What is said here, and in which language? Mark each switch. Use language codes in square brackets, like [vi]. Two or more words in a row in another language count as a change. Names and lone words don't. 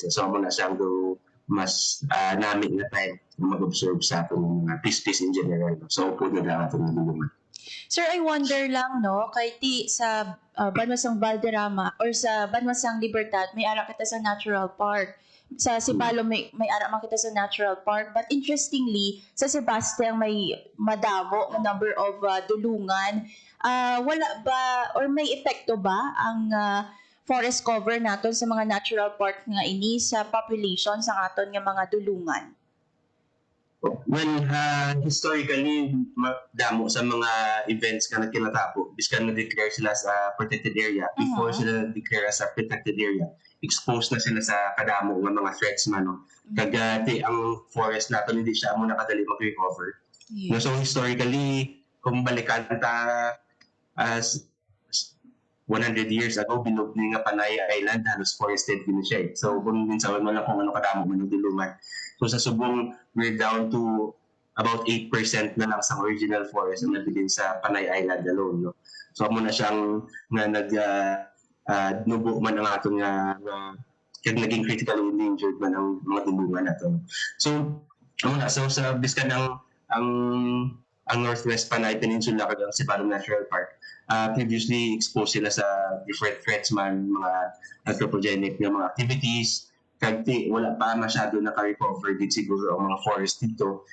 [hil] So amo na siyang mas namin na time mag-observe sa atong mga pispis [en] in general. [hil] So upo na lang atong dulungan. Sir, [en] I wonder [hil] lang, no, kay sa Banwasang Valderrama or sa Banwasang Libertad, may ara kita sa Natural Park. Sa Sibalo may ara man kita sa Natural Park. [en] But interestingly, [hil] sa Sebastian may madamo na [en] number of [hil] dulungan. Wala ba or may epekto ba ang [en] forest cover [hil] naton sa mga [en] natural park [hil] nga ini sa population sa aton nga mga dulungan? [en] Well, historically, [hil] damo sa mga events nga kinatabo, biskan na-declare sila sa [en] protected area, [hil] before sila na-declare sa [en] protected area, [hil] exposed na sila sa kadamo ng mga threats man, no? Kagati ang forest natin hindi siya mo nakadali mag-recover. No, so historically, kung balikan ta [en] as 100 years ago, [hil] bilog ni nga Panay Island, halos forested din siya. So kung minsan mo lang kung ano kadamo man yung dulungan. So sa Subong, [en] we're down to about 8% [hil] na lang sa [en] original forest [hil] na nabilin sa [en] Panay Island alone. No? [hil] So amo na siyang nubo man ang atong kaya naging [en] critically endangered [hil] man ang mga dulungan nato. So sa biskan ang Northwest Panay Peninsula kag ang Sibalom National Park, [en] previously exposed [hil] sila sa [en] different threats [hil] man, mga anthropogenic na mga activities, kag wala pa masyado naka-recover din siguro ang mga forest dito.